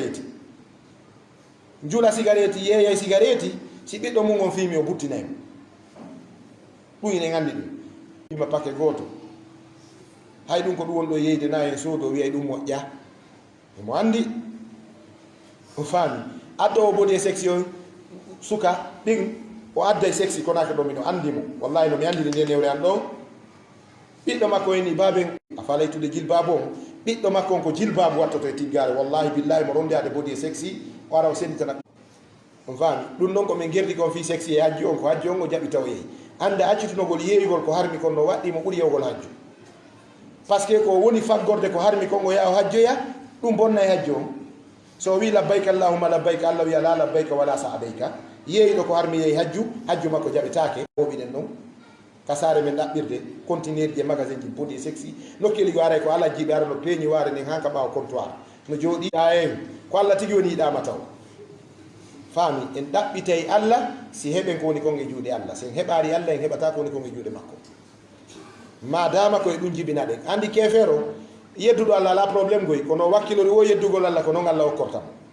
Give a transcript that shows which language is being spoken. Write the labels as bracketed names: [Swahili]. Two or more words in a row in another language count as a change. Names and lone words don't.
[Fula] cigarette yeeyay cigarette si ɓiɗɗo mum on fimi o buttinaymo ɗum ine gandi ɗum ima paquet goto hay ɗum ko ɗum wonɗo yeyde na en soodo wiyay ɗum moƴƴa emo andi o faami addo o bodi e sexy on suka ɗin o adda e sexy konaka ɗo mino andimo wallahi no mi andiri nde newre an ɗo ɓiɗɗo makko eni baben a falaytude jilbabu on ɓiɗɗo makko on ko jilbabu wattoto e tiggare [Arabic] والله بالله [Fula] mo ronde ade bodi e sexy o ara o senditana on faami ɗum ɗon ko min gerdi kon fi sexy e hajju on ko hajju on o jaɓi taw yeeyi ande accitunogol yeeyugol ko harmi kon no waɗɗi mo ɓuuri yewgol hajju [French] par ce que [Fula] ko woni faggorde ko harmi kon o yaha o hajjoya ɗum bonna e hajju on so wi [Arabic] لبيك اللهم لبيك [Fula] Allah wiya [Arabic] لا لبيك ولا سعديك [Fula] yeeyiɗo ko harmi yeeyi hajju makko jaɓetake oɓiɗen noon kasare men ɗaɓɓirde conteneur ji magasin ji bodi sexy nokkeli go aray ko ala jiɓe ara no peeñi waare nden hanka ɓawa comptoir no jooɗi en ko Allah tigi woni yiɗama taw faami en ɗaɓɓitay Allah si heɓen ko woni kon e juuɗe Allah sen heɓari Allah en heɓata ko woni kon e juuɗe makko madama koye ɗum jibina ɗen andi kefeer o yedduɗo Allah ala probléme goy kono wakkilori o yeddugol Allah ko noon Allah hokkortamo